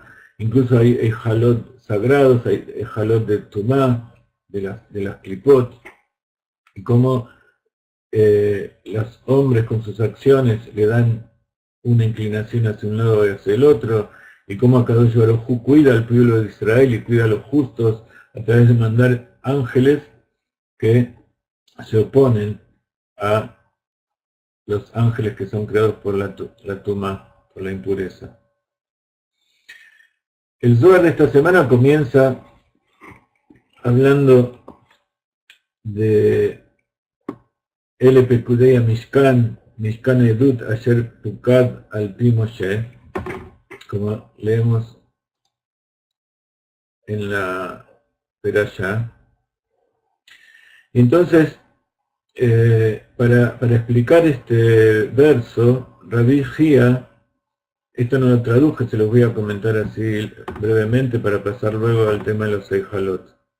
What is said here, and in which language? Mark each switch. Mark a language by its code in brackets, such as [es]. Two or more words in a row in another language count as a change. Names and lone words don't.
[es] Incluso hay eijalot sagrados, hay eijalot de Tumá, de las klipot, y cómo los hombres con sus acciones le dan una inclinación hacia un lado y hacia el otro, y cómo [he] הקדוש ברוך הוא [es] cuida al pueblo de Israel y cuida a los justos a través de mandar ángeles que se oponen a los ángeles que son creados por la Tumá, por la impureza. El Zohar de esta semana comienza hablando de El [he] פקודי משכן משכן עדות אשר תוקד על פי משה, [es] como leemos en la Perashá. Entonces, para explicar este verso, Rabbi Gia, esto no lo traduje, se los voy a comentar así brevemente para pasar luego al tema de los eijalot.